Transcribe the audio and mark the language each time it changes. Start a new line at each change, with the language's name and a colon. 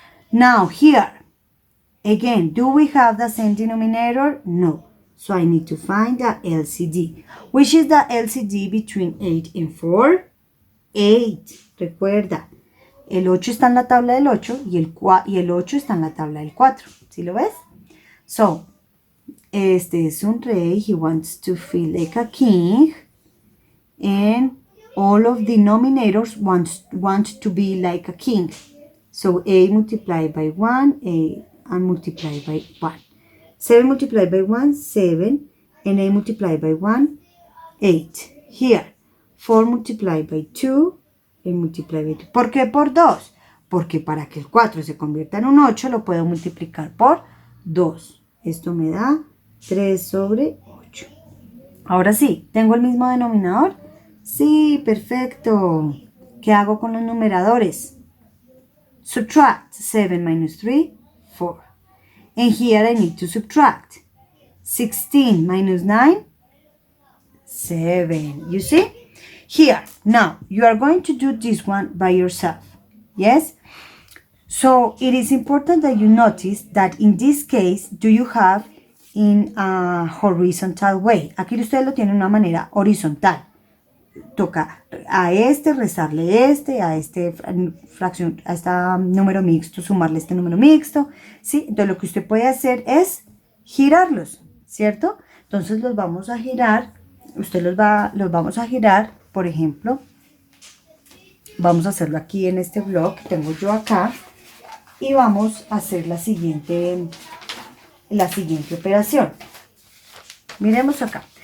English: Now here, again, do we have the same denominator? No. So I need to find the LCD. Which is the LCD between 8 and 4? 8.
Spanish: Recuerda, el 8 está en la tabla del 8 y el 8 está en la tabla del 4. ¿Sí lo ves? So, este es un rey.
English: He wants to feel like a king. And all of the denominators want to be like a king. So a multiplied by 1, a and multiplied by 1. 7 multiplied by 1, 7. And a multiplied by 1, 8. Here, 4 multiplied by 2, and multiplied by 2.
Spanish: ¿Por qué por 2? Porque para que el 4 se convierta en un 8, lo puedo multiplicar por 2. Esto me da 3 sobre 8. Ahora sí, ¿tengo el mismo denominador? Sí, perfecto. ¿Qué hago con los numeradores?
English: Subtract 7 minus 3, 4. And here I need to subtract 16 minus 9, 7. You see? Here, now, you are going to do this one by yourself. Yes? So, it is important that you notice that in this case, do you have in a horizontal way.
Spanish: Aquí ustedes lo tienen de una manera horizontal. Toca a este, restarle este, a este fracción, a este número mixto, sumarle este número mixto, ¿sí? Entonces lo que usted puede hacer es girarlos, ¿cierto? Entonces los vamos a girar, los vamos a girar, por ejemplo, vamos a hacerlo aquí en este blog que tengo yo acá y vamos a hacer la siguiente operación. Miremos acá.